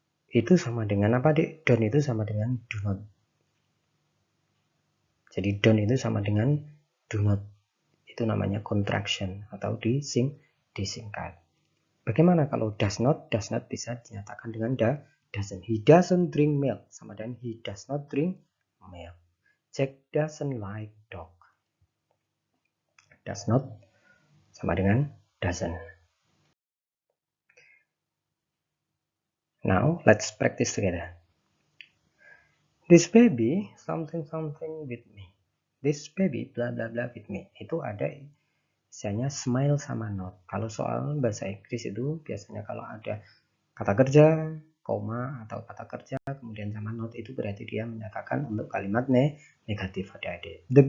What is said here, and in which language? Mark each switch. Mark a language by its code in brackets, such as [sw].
[id] Itu sama dengan apa, Dek? Don't itu sama dengan do not. Jadi don't itu sama dengan do not. Itu namanya contraction atau disingkat. Bagaimana kalau does not? Does not bisa dinyatakan dengan doesn't. [en] He doesn't drink milk [id] sama dengan [en] he does not drink milk. Jack doesn't like dog. Does not [id] sama dengan [en] doesn't. Now let's practice together. This baby something with me. This baby bla bla bla with me. [id] Itu ada misalnya smile sama not. Kalau soal bahasa Inggris itu biasanya kalau ada kata kerja, koma atau kata kerja kemudian sama not itu berarti dia menyatakan untuk kalimat negatif adik-adik.